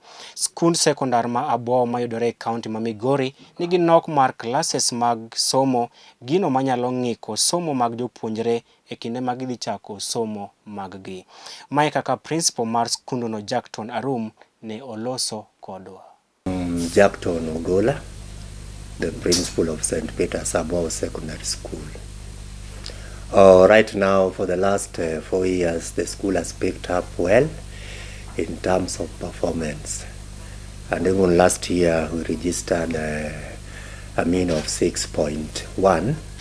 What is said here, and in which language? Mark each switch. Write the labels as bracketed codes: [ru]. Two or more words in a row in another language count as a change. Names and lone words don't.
[luo] Skund sekondar ma Abwao mayudore e kaunti ma Migori nigi nok mar classes mag somo, gino manyalo ng'iko somo mag jopuonjre e kinde ma gidhi chako somo mag gi. Mae kaka principal mar skundono Jackton Arum ne oloso kodwa. [en] Jackton Ogola, the principal of St. Peter's Abwao Secondary School. Right now, for the last 4 years, the school has picked up well in terms of performance. And even last year, we registered a mean of 6.1.